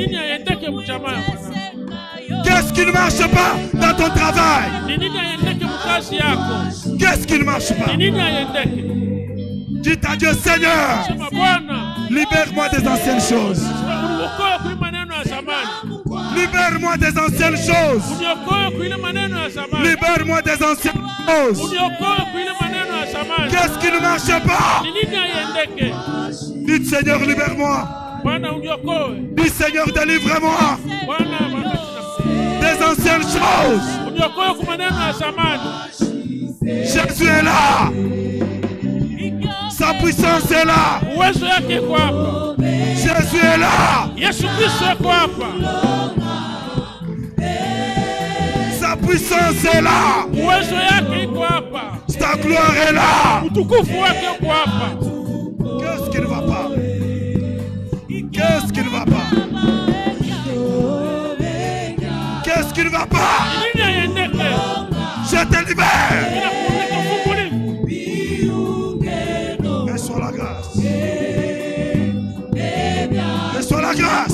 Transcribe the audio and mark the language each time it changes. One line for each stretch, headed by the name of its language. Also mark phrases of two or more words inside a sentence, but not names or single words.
French: Qu'est-ce qui ne marche pas dans ton travail? Qu'est-ce qui ne marche pas? Dis à Dieu, Seigneur, libère-moi des anciennes choses. Libère-moi des anciennes choses.
Swahili: Uniokoe kuile maneno ya zamani.
French: Libère-moi des anciennes choses.
Swahili: Uniokoe kuile maneno ya zamani.
French: Qu'est-ce qui ne marche pas?
Swahili: Ni nini haiendeke?
French: Dites Seigneur, libère-moi.
Swahili: Bwana uniokoe.
French: Dites Seigneur, délivre-moi
Swahili: Bwana
French: des anciennes choses.
Swahili: uniokoe kwa maneno ya zamani.
French: Jésus est là. Sa puissance est là.
Swahili: Uwezo yake iko hapa.
French: Jésus est là.
Swahili: Yesu Kristo yuko hapa.
French: Sa puissance est là.
Swahili: Uwezo yake iko hapa.
French: Sa gloire est là.
Swahili: Utukufu wake uko hapa.
French: Qu'est-ce qui ne va pas? Qu'est-ce qui ne va pas? Qu'est-ce qui ne va pas?
Swahili: Nini haiendeke?
French: Je te libère.
Swahili: Ninakuweka fungulivu.
French: Reçois la grâce. Reçois la grâce.